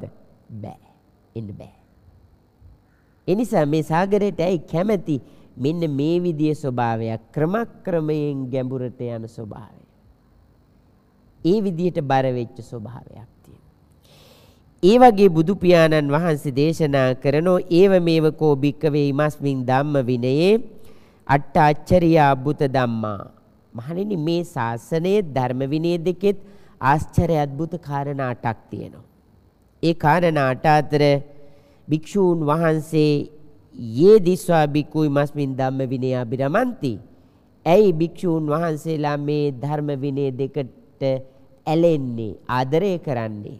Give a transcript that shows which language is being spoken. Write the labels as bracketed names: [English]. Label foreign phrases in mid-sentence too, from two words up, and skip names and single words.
[Sinhala] බෑ. එන්න බෑ. එනිසා මේ සාගරයට ඇයි කැමැති? මෙන්න මේ විදිය ස්වභාවයක් ක්‍රමක්‍රමයෙන් ගැඹුරට යන ස්වභාවය. ඒ විදියට බර වෙච්ච ස්වභාවයක් තියෙනවා. ඒ වගේ බුදු පියාණන් වහන්සේ දේශනා කරනෝ [Pali] ඒව මේව කෝ භික්කවේ ඉමස්මින් ධම්ම විනයේ අට්ඨ අච්චරියා බුත ධම්මා. [Sinhala] මහණෙනි මේ ශාසනයේ ධර්ම විනය දෙකෙත් ආශ්චර්ය අద్భుත කාරණා 8ක් තියෙනවා. ඒ කාරණා 8 අතර භික්ෂූන් වහන්සේ [Pali] යේ දිස්වා බික්කුයි මස්මින් ධම්ම විනය අබිරමන්ති. [Sinhala] ඇයි භික්ෂූන් වහන්සේලා මේ ධර්ම විනය දෙකට ඇලෙන්නේ, ආදරය කරන්නේ?